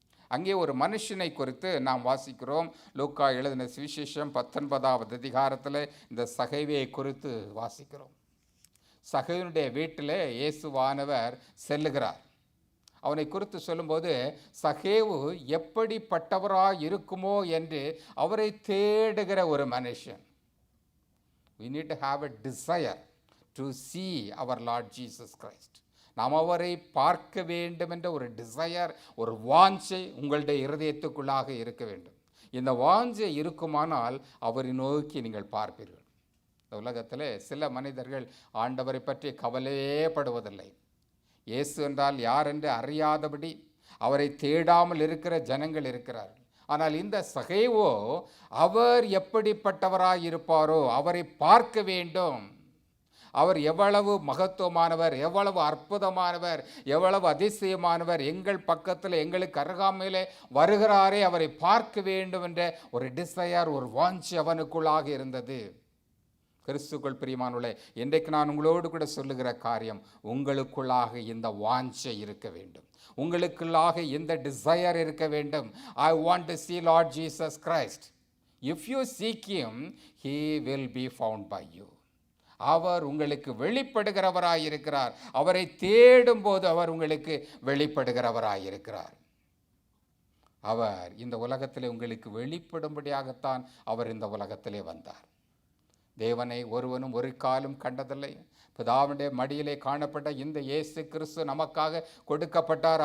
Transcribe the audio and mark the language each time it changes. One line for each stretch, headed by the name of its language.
Tamil: அங்கே ஒரு மனுஷனை குறித்து நாம் வாசிக்கிறோம். லூக்கா எழுதின சுவிசேஷம் 19வது அதிகாரத்தில் இந்த சகேவியை குறித்து வாசிக்கிறோம். சகேவினுடைய வீட்டில் இயேசுவானவர் செல்லுகிறார். அவனை குறித்து சொல்லும்போது, சகேவு எப்படிப்பட்டவராக இருக்குமோ என்று அவரை தேடுகிற ஒரு மனுஷன்.
English: We need to have a desire to see our Lord Jesus Christ.
Tamil: நாம் அவரை பார்க்க வேண்டும் என்ற ஒரு டிசையர், ஒரு வாஞ்சை உங்களுடைய இருதயத்துக்குள்ளாக இருக்க வேண்டும். இந்த வாஞ்சை இருக்குமானால் அவரை நோக்கி நீங்கள் பார்ப்பீர்கள். இந்த உலகத்தில் சில மனிதர்கள் ஆண்டவரை பற்றி கவலையே படுவதில்லை. இயேசு என்றால் யார் என்று அறியாதபடி அவரை தேடாமல் இருக்கிற ஜனங்கள் இருக்கிறார்கள். ஆனால் இந்த சகேவோ அவர் எப்படிப்பட்டவராய் இருப்பாரோ அவரை பார்க்க வேண்டும். அவர் எவ்வளவு மகத்துவமானவர், எவ்வளவு அற்புதமானவர், எவ்வளவு அதிசயமானவர், எங்கள் பக்கத்தில் எங்களுக்கு அருகாமையிலே வருகிறாரே அவரை பார்க்க வேண்டும் என்ற ஒரு டிசையர், ஒரு வாஞ்சி அவனுக்குள்ளாக இருந்தது. கிறிஸ்துக்குள் பிரியமானவர்களே, இன்றைக்கு நான் உங்களோடு கூட சொல்லுகிற காரியம், உங்களுக்குள்ளாக இந்த வாஞ்சை இருக்க வேண்டும், உங்களுக்குள்ளாக இந்த டிசையர் இருக்க வேண்டும்.
English: I want to see Lord Jesus Christ. If you seek him, he will be found by you.
Tamil: அவர் உங்களுக்கு வெளிப்படுகிறவராயிருக்கிறார். அவரை தேடும் போது அவர் உங்களுக்கு வெளிப்படுகிறவராயிருக்கிறார். அவர் இந்த உலகத்திலே உங்களுக்கு வெளிப்படும்படியாகத்தான் அவர் இந்த உலகத்திலே வந்தார். தேவனை ஒருவனும் ஒரு காலும் கண்டதில்லை. பிதாவுடைய மடியிலே காணப்பட்ட இந்த இயேசு கிறிஸ்து நமக்காக கொடுக்கப்பட்டார்.